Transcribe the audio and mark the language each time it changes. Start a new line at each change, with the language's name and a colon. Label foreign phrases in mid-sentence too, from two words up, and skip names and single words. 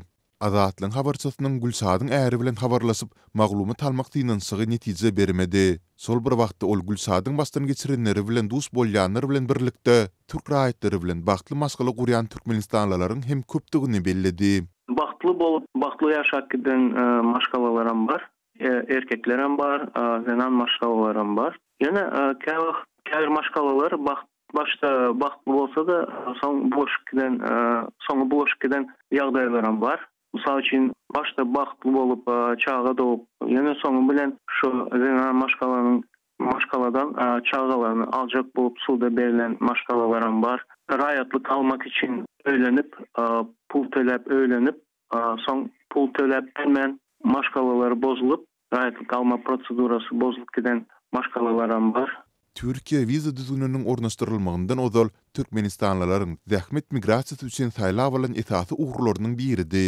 Turkmen: Azatlyň habarçysynyň Gülsadyň äri bilen habarlaşyp maglumat almak diýensiňi netije bermedi. Sol bir wagtda ol Gülsadyň başdan geçirenleri bilen dus bolýanlar bilen birlikde türk raýatlary bilen bagtly masgala gurýan türkmenistanlylaryň hem köpdigini belledi. Bagtly ýaşap giden maşgalalarym bar. Erkeklerim var, zenan maşgalalarım var. Yine käbir maşgalalar başta baktlı olsa da soňu boş giden ýagdaýlarym var. Mysal üçin başta baktlı bolup çağa dolup, ýene soňu bilen şu zenan maşgalanyň maşgaladan çağgalarını alacak bulup suda berilen maşgalalarım var. Raýatlyk almak için öýlenip, pul töläp öýlenip, soň pul töläp hemen maşgalaları bozulup, raýatlyk alma prosedurasy bozulup giden maşgalalarım var. Türkiýe viza düzgününün ornaşdyrylmagyndan ozal Türkmenistanlylaryň zähmet migrasiýasy üçin saýlap alan esasy ugurlarynyň biridir.